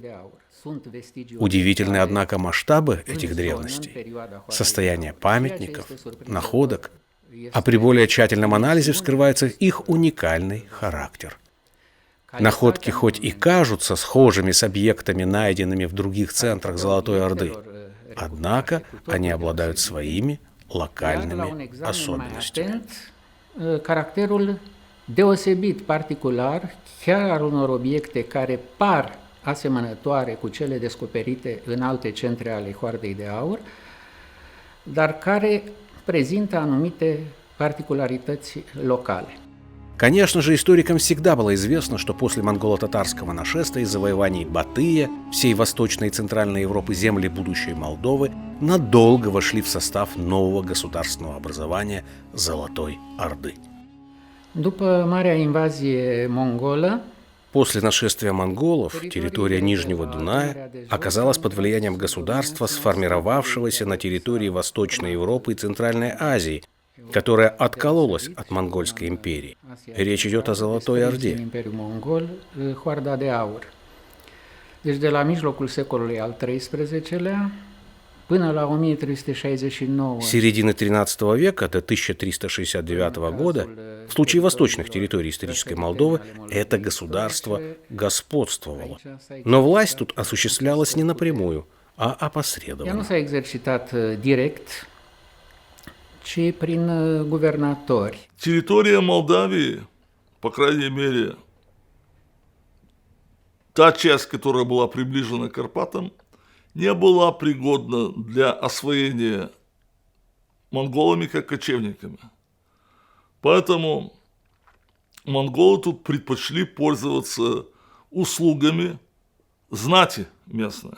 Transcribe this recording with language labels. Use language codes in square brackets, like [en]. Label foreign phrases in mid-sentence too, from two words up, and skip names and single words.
[ru] Удивительны, однако, масштабы этих древностей, состояние памятников, находок, а при более тщательном анализе вскрывается их уникальный характер. Находки хоть и кажутся схожими с объектами, найденными в других центрах Золотой Орды, однако они обладают своими localными особенностями. [ro] Caracterul deosebit, particular, chiar al unor obiecte care par asemănătoare cu cele descoperite în alte centre ale Hoardei de Aur, dar care prezintă anumite particularități locale. [ru] Конечно же, историкам всегда было известно, что после монголо-татарского нашествия и завоеваний Батыя, всей Восточной и Центральной Европы, земли будущей Молдовы надолго вошли в состав нового государственного образования Золотой Орды. [ro] După marea invazie mongolă, [ru] После нашествия монголов территория Нижнего Дуная оказалась под влиянием государства, сформировавшегося на территории Восточной Европы и Центральной Азии, которая откололась от Монгольской империи. Речь идет о Золотой Орде. [ro] Deci de la mijlocul secolului al XIII-lea Până la 1369 [ru] С середины XIII века до 1369 года, в случае восточных территорий исторической Молдовы, это государство господствовало. Но власть тут осуществлялась не напрямую, а [ro] ea nu [ru] опосредованно. [ro] s-a exercitat direct, ci prin guvernatori. [ru] Территория Молдавии, по крайней мере, та часть, которая была приближена к Карпатам, не была пригодна для освоения монголами как кочевниками. Поэтому монголы тут предпочли пользоваться услугами знати местной.